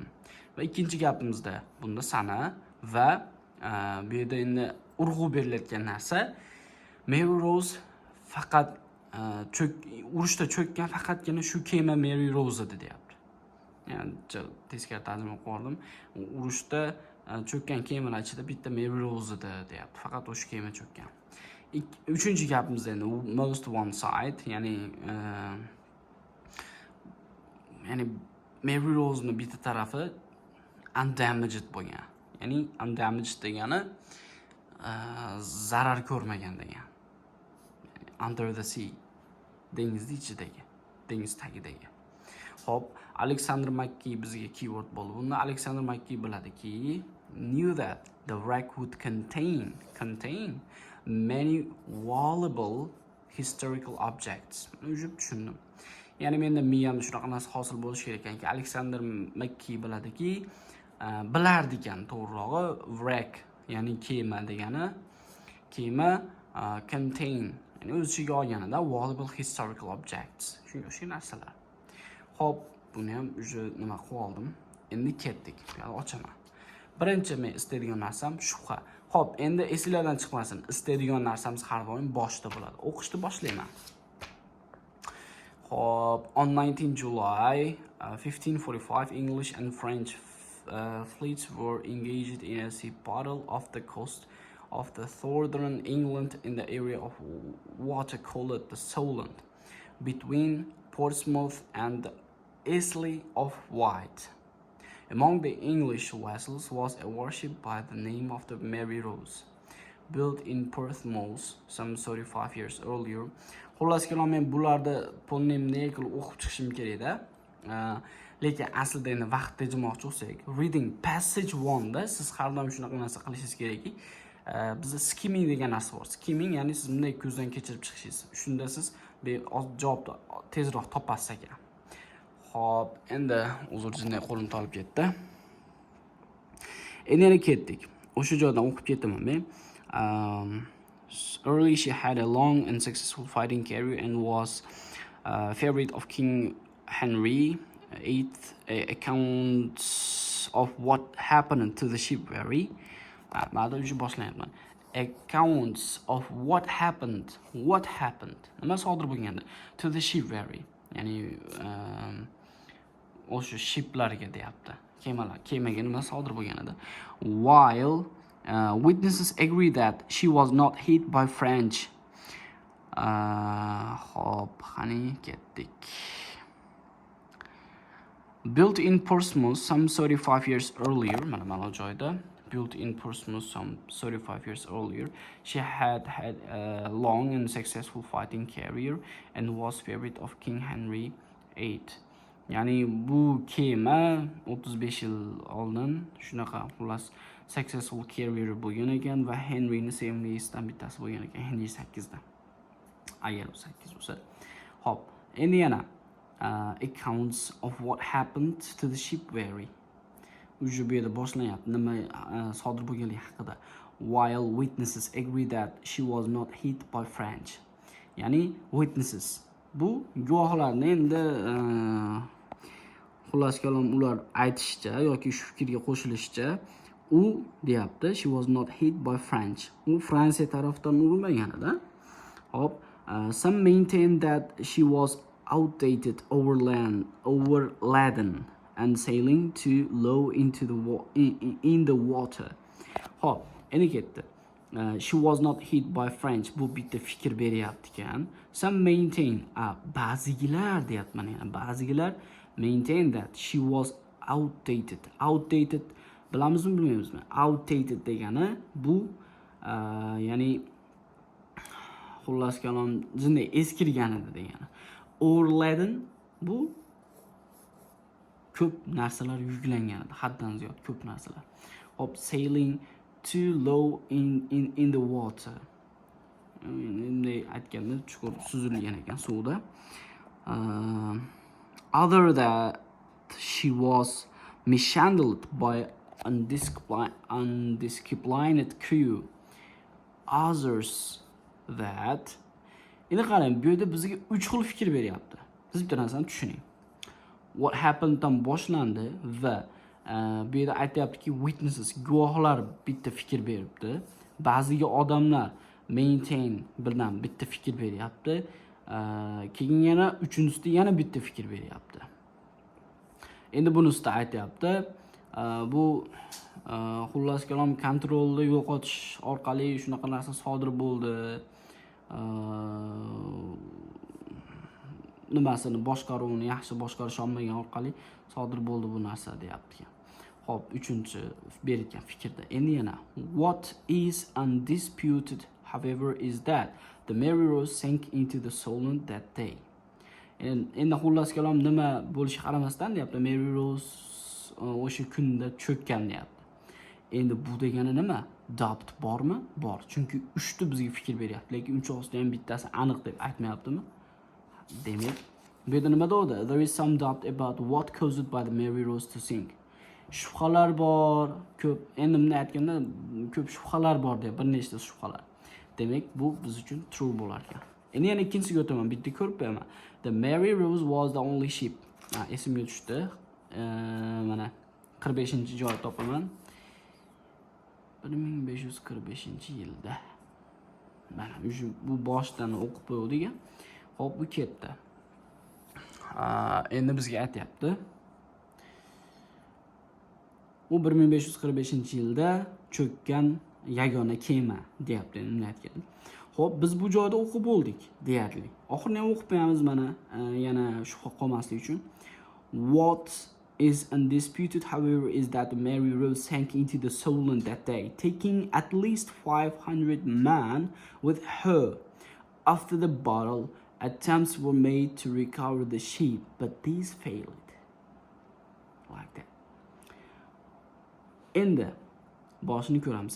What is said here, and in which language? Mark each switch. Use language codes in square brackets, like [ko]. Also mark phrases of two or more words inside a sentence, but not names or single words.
[uz] Va ikkinchi gapimizda bunda sana va bu yerda endi urg'u beriladigan narsa Merry Rose faqat urushda cho'kkan faqatgina shu kema Merry Rose edi deyapti. Ya'ni teskari tarjima qildim. Urushda cho'kkan kemalar ichida bitta Merry Rose edi deyapti. Faqat o'sha kema cho'kkan. Uchinchi gapimiz endi [en] most one side, [uz] ya'ni Merry Rose'ning bitta tarafi undamaged bo'lgan. Ya'ni undamaged degani zarar ko'rmagan degan. [en] Under the sea, [uz] dengiz ichidagi, dengiz tagidagi. Xo'p, Alexander McKee bizga keyword bo'ldi. Buni Alexander McKee biladiki, [en] knew that the wreck would contain many valuable historical objects. [uz] Ujib tushundim. Ya'ni menda miyamda shunaqa narsa hosil bo'lishi kerak ekanki, Alexander McKee biladiki, bilardi ekan to'g'rirog'i wreck, ya'ni kema degani, kema contain, ya'ni o'z ichiga olganida [en] valuable historical objects. [uz] Shunga o'xshagan narsalar. Xo'p, buni ham uje nima qilib oldim. Endi ketdik. Yana ochaman. Birinchi men istaydigan narsam shubha. Xo'p, endi esingizdan chiqmasin. Istaydigan narsamiz har doim boshda bo'ladi. O'qishni boshlayman. Xo'p, [en] on 19 July 1545, English and French fleets were engaged in a sea battle off the coast of the northern England in the area of water called the Solent, between Portsmouth and the Isle of Wight. Among the English vessels was a warship by the name of the Merry Rose, built in Perth Malls some 35 years earlier. [uz] Xullas kalom men bularni polnemni qilib o'qib chiqishim kerak-da. Lekin aslida endi vaqt tejimoqchi bo'lsak, [en] reading passage 1 [uz] da siz har doim shunaqa narsa qilishingiz kerakki, bizda skimming degan narsa bor. Skimming ya'ni siz bunday ko'zdan kechirib chiqishingiz. Shunda siz javobni tezroq topasiz ekan. Xo'p, endi uzr jinday qo'lim tolib ketdi. Endi yana ketdik. O'sha joydan o'qib ketaman men. [en] Early she had a long and successful fighting career and was favorite of King Henry VIII. Accounts of what happened to the ship vary. Accounts of what happened [uz] nima sodir bo'lganda [en] to the ship vary. [uz] Ya'ni o'sha shiplarga deyapti. Kemaga nima sodir bo'lganida. [en] While witnesses agree that she was not hit by French. [uz] Hop, qani ketdik. [en] Built in Portsmouth some 35 years earlier, [uz] mana joyda [en] built in Portsmouth some 35 years earlier, she had a long and successful fighting career and was favorite of King Henry VIII. [uz] Ya'ni bu kema 35 yil oldin shunaqa xullas [en] successful career [uz] bo'lgan ekan va Henry'ni sevimlisidan bittasi bo'lgan ekan Henry 8 da. Agar 8 bo'lsa. Hop, endi yana [en] accounts of what happened to the ship vary. [uz] Uju bu yerda boshlanyapti nima sodir bo'lganligi haqida. [en] While witnesses agree that she was not hit by French. [uz] Ya'ni witnesses bu guvohlarni endi xullas kalom ular aytishicha yoki shu fikrga qo'shilishicha u deyapti [en] she was not hit by French. [uz] U Fransiya tarafdan urilmaganida. Hop, [en] some maintain that she was outdated overladen and sailing too low into in the water. [uz] Hop, endi ketdi. [en] She was not hit by French. [uz] Bu bitta fikr beryapti ekan. [en] Some maintain, [uz] ba'zigilar deyapman yana, ba'zigilar [en] maintain that she was outdated. [uz] Outdated bilamizmi bilmaymizmi? Outdated degani bu ya'ni xullas kalom jinday eskirgan edi degani. Overladen bu ko'p narsalar yuklangan edi, haddan ziyod ko'p narsalar. Hop, [en] sailing too low in the water. [uz] Bunday aytganda chuqur suzilgan ekan suvda. [en] Other that she was mishandled by undisciplined crew. Others that [uz] endi qarang, bu yerda bizga 3 xil fikr beryapti. Siz bitta narsani tushuning. [en] What happened [uz] dan boshlandi va bu yerda aytayaptiki witnesses guvohlar bitta fikr beribdi. Ba'ziga odamlar maintain bilan bitta fikr beryapti. Keyin yana uchinchisida yana bitta fikr beryapti. Endi bunisida aytayapti bu xullas kalom kontrolni yo'qotish orqali shunaqa narsa sodir bo'ldi. Nimasini boshqaruvni yaxshi boshqarish olmagan orqali sodir bo'ldi bu narsa deyapti. Hop, uchinchi berilgan fikrda. Endi yana [en] what is undisputed however is that the Mary Rose sank into the Solent that day. [uz] Endi xullas kalom nima bo'lishi qaramasdan deyapti, Mary Rose o'sha kunda cho'kkan deyapti. Endi bu degani nima? Doubt bormi? Bor. Chunki 3 ta bizga fikr beryapti, lekin uchovsida ham bittasi aniq deb aytmayaptimi? Demak, bu yerda nima deydi? [en] There is some doubt about what caused by the Mary Rose to sink. [uz] Shubhalar bor, ko'p. Endi bunday aytganda ko'p shubhalar bor deb, bir nechta shubhalar. Demak, bu biz uchun true bo'lar ekan. Endi yana ikkinchisiga o'taman, bitta ko'rib qo'yaman. [en] The Mary Rose was the only ship. [uz] Esimga tushdi. Mana 45-joy topaman. 1545-yilda. Mana bu boshdan o'qib qo'ydik. Hop, bu ketdi. Endi bizga aytayapti. U 1545-yilda cho'kkan yagona kema deyapti, endi aytgan. Hop, biz bu joyda o'qib bo'ldik deyarli. Oxirini ham o'qib qo'yamiz mana, yana shubha qolmaslik uchun. [en] What is undisputed, however, is that Mary Rose sank into the Solent that day, taking at least 500 men with her. After the battle, attempts were made to recover the ship, but these failed. Like that. [uz] Endi boshini ko'ramiz.